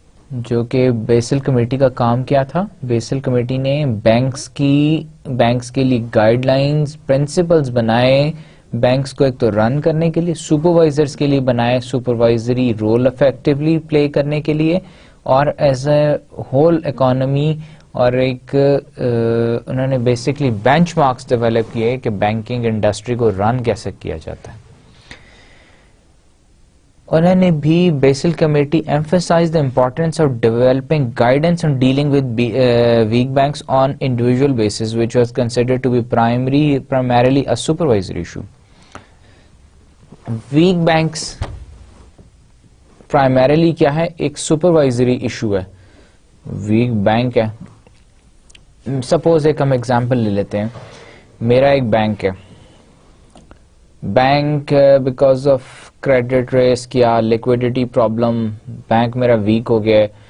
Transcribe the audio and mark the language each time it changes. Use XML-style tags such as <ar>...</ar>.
<ur>جو کہ Bessel committee کا کام کیا تھا, بیسل کمیٹی نے بینکس کے لیے گائیڈ لائنز, پرنسپلز بنائے, بینکس کو ایک تو رن کرنے کے لیے, سپروائزرز کے لیے بنائے, سپروائزری رول افیکٹولی پلے کرنے کے لیے, اور ایز اے ہول اکانومی, اور ایک انہوں نے بیسکلی بینچ مارکس ڈیولپ کیے کہ بینکنگ انڈسٹری کو رن کیسے کیا جاتا ہے. انہوں نے بھی Bessel committee</ur> <en>emphasized the importance of developing guidance on dealing with weak banks on individual basis, which was considered to be primarily a supervisory issue.</en> <ur>Week banks primarily کیا ہے, ایک سپروائزری ایشو ہے. ویک بینک ہے, suppose ایک ہم example لے لیتے ہیں, میرا ایک بینک ہے, bank because of credit risk یا لیکویڈیٹی پرابلم بینک میرا ویک ہو گیا ہے.</ur>